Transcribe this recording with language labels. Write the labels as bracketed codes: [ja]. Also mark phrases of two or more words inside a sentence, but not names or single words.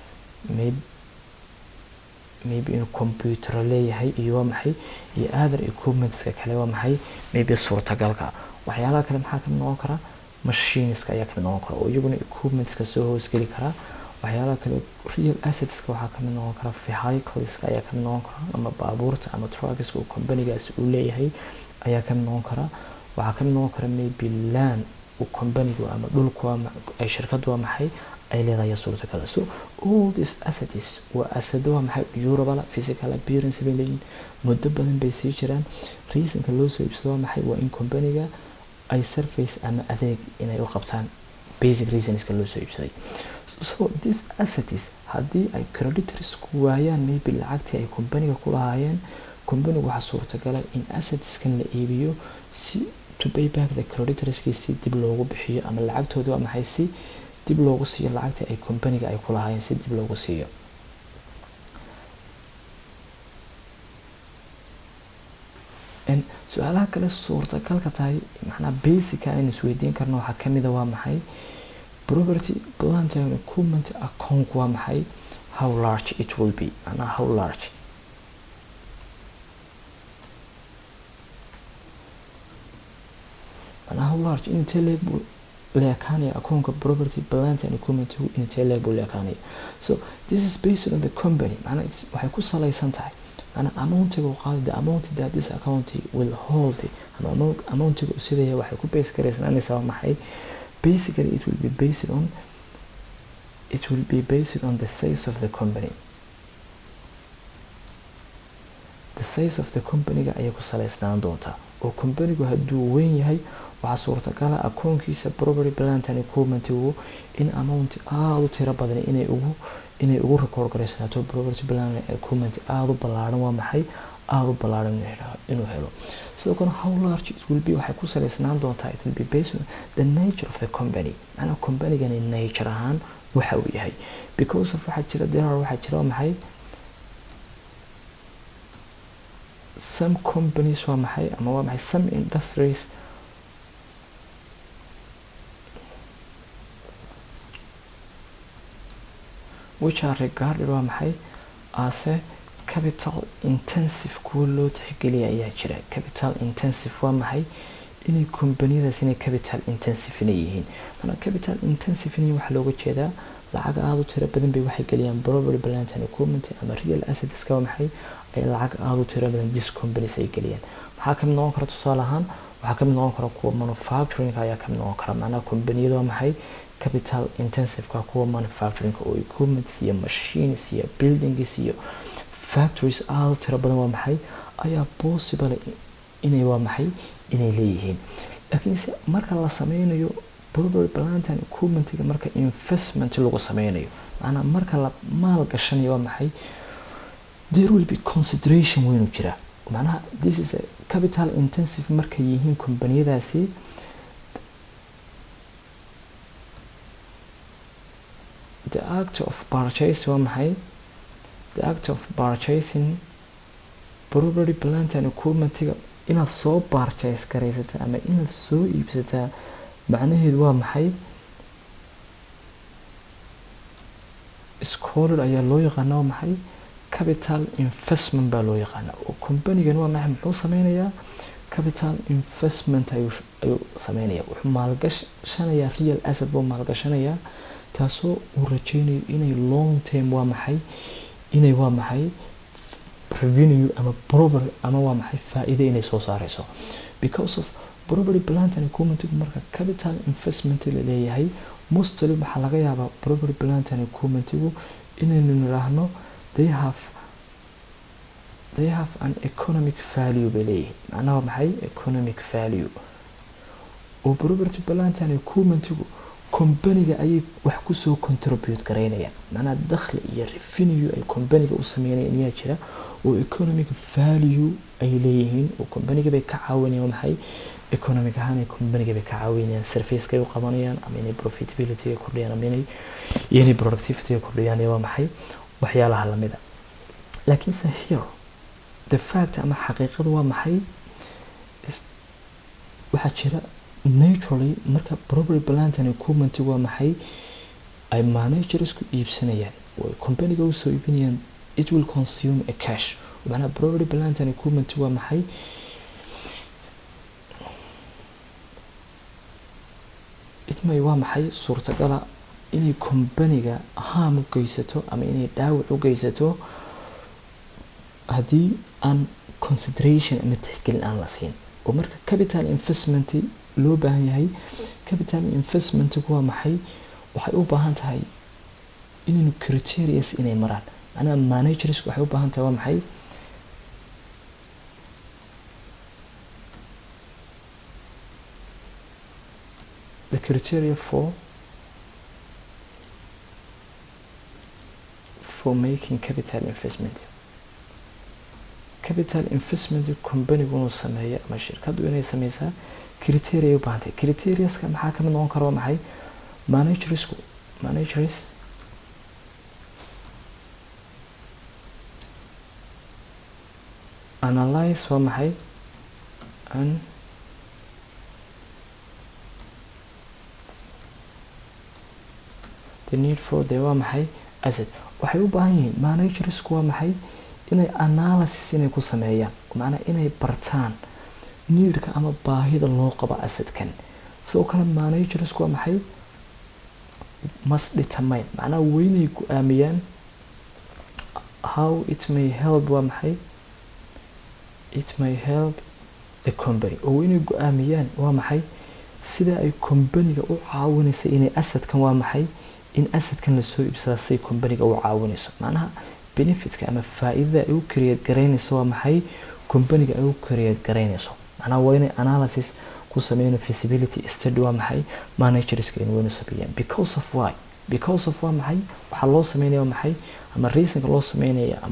[so] maybe inuu computer leeyahay iyo waa maxay iyo [en] other equipments-ka [so] kale waa maxay maybe suurtagalka waxyaalaha kale maxaa kamid noqon kara machines-ka ayaa kamid noqon kara oo iyaguna equipments-ka soo hoosgeli kara waxyaalaha kale [en] real assets-ka [so] waxaa kamid noqon kara vehicles-ka ayaa kamid noqon kara ama baabuurta ama trucks-ka uu company-gaasi uu leeyahay ayaa kamid noqon kara waxaa kamid noqon kara [en] maybe land [so] uu company-gu ama dhulku ay shirkadu waa maxay ay leedahay suurtagal [en] so all these assets [so] waa asado waa maxay [en] durable physical appearance [so] bay leeyihiin muddo badan bay sii jiraan reason-ka loo soo iibsado waa maxay waa in company-ga ay service ama adeeg inay u qabtaan [en] basic reasons-ka [so] loo soo iibsaday [en] so these assets [so] haddii ay creditors ku waayaan maybe lacagtii ay company-ga ku lahaayeen company-gu waxaa suurtagala in assets-kan la iibiyo si [en] to pay back the creditors-kii [so] si dib loogu bixiyo ama lacagtooda waa maxay si dib loogu siiyo lacagtii ay company-ga ay ku lahaayeen si dib loogu siiyo su-aalaha kale suurtagalka tahay macnaha basic aynu isweydiin karno waxaa kamid ah waa maxay [en] property plant and equipment account [so] waa maxay [en] how large it will be [so] macnaha [en] how large [so] macnaha [en] how large [so] intee leeg buu leekaanaya akoonka [en] property plant and equipment [so] intee leeg buu leekaanaya [en] so this is based on the company [so] macnaha waxay ku salaysan tahay macnaha amount-ga uu qaado [en] the amount that this account will hold [so] ama amount-ga sidaya waxay ku base garaysanaysaa maxay [en] basically it will be based on the size of the company the size of the company-ga [so] ayay ku salaysnaan doontaa oo company-gu hadduu weyn yahay waxaa suurtagal ah akoonkiisa [en] property plant and equipment-igu [so] in amount aada u tiro badan inay ugu record garaysanaato [en] property plant and equipment [so] aada u ballaaran waa maxay aada u ballaaran inuu helo. sidoo kale [en] how large it will be [so] waxay ku saleysnaan doontaa [en] it will be based on the nature of the company, [so] macnaha companygani nature ahaan waxa uu yahay, [en] because of [so] waxaa jira maxay [en] some companies [so] waa maxay ama waa maxay [en] some industries which are regarded [so] waa maxay [en] as a capital intensive [so] kuwa loo tixgeliya ayaa jira. [en] capital intensive [so] waa maxay inay kombaniyadaas inay [en] capital intensive [so] inay yihiin. mana [en] capital intensive [so] inay waxa looga jeedaa lacag aada u tiro badan bay waxay geliyaan [en] property plant and equipment [so] ama [en] real assets [so] ka maxay ay lacag aada u tiro badan [en] these companies [so] ay geliyaan. waxaa kamid noqon kara tusaale ahaan waxaa kamid noqon kara kuwa manufacturing ayaa kamid noqon kara. macnaha kombaniyada waa maxay [en] capital intensive [so] ka kuwa manufacturing oo equipments iyo machines iyo buildings iyo factories aada u tiro badan waa maxay ayaa possible inay waa maxay inay leeyihiin. laakiinse marka la sameynayo [en] property plant and equipment-ga [so] marka investment lagu sameynayo macnaha marka la maal gashanayo waa maxay [en] there will be consideration [so] weyn u jira. macnaha [en] this is a capital intensive [so] markay yihiin kombaniyadaasi [en] the act of purchase [so] waa maxay [en] the act of purchasing property plant and equipment-ga [so] inaad soo purchase garaysataa ama inaad soo iibsataa macnaheedu waa maxay scholar ayaa loo yaqaana waa maxay [en] capital investment [so] baa loo yaqaana. oo company-gan waa maxay muxuu sameynayaa [en] capital investment [so] ayuu sameynayaa. wuxuu maalgashanayaa [en] real asset [so] buu maalgashanayaa taasoo uu rajeynayo inay [en] long term [so] waa maxay inay waa maxay revenue ama property ama waa maxay faa'iido inay soo saarayso. [en] because of property plant and equipment [so] marka [en] capital investment [so] la leeyahay mostly waxa laga yaabaa [en] property plant and equipment [so] inaynu niraahno [en] they have an economic value [so] bay leeyihiin. macnaha maxay [en] economic value [so] oo [en] property plant and equipment [so] company-ga ayay wax ku soo contribute gareynayaan. macnaha dakhli iyo revenue ay company-ga u sameynayaan ayaa jira oo [en] economic value [so] ay leeyihiin oo company-ga bay ka caawinayaan maxay economic ahaan ay company-ga bay ka caawinayaan service-ka ay u qabanayaan ama inay profitability ay kordhiyaan ama inay productivity ay kordhiyaan waa maxay waxyaalaha lamida. laakiinse [en] here the fact [so] ama xaqiiqadu waa maxay waxaa jira naturally marka [en] property plant and equipment [so] waa maxay ay managers ku iibsanayaan oo company-ga u soo iibinayaan [en] it will consume a cash. [so] macnaha [en] property plant and equipment [so] waa maxay itmay waa maxay suurtagala inay company-ga harm u geysato ama inay dhaawac u geysato haddii aan consideration ama tixgelin aan la siin. oo marka [en] capital investment [so] loo baahan yahay [en] capital investment [so] waa maxay waxay u baahan tahay inaynu criteria inay maraan. macnaha managers waxay u baahan tahay waa maxay [en] the criteria for making capital investment. capital investment [so] company-gu inuu sameeyo ama shirkadu inay sameysaa criteria ay u baahan tahay. criteriaska maxaa kamid noqon kara waa maxay [en] managers analyze [so] waa maxay [en] the need for the [so] waa maxay asset. waxay u baahan yihiin managersku waa maxay inay analysis inay ku sameeyaan macnaha inay bartaan needka ama baahida loo qabo assetkan. sidoo kale managersku waa maxay [en] must determine [so] macnaha weynay go'aamiyaan [en] how it may help [so] waa maxay [en] it may help the company. [so] oo weynay go'aamiyaan waa maxay sida ay company-ga u caawinaysa inay assetkan waa maxay in assetkan la soo iibsada say company-ga u caawinayso. macnaha benefitka ama faa'iidada ay u create gareynayso waa maxay company-ga ay u create gareynayso. macnaha waa inay analysis ku sameeyno [en] feasibility study [so] waa maxay managers in waynu sameeyaan [en] because of why [so] waa maxay waxa loo sameeyaa maxay ama reasonka loo sameeyaa ama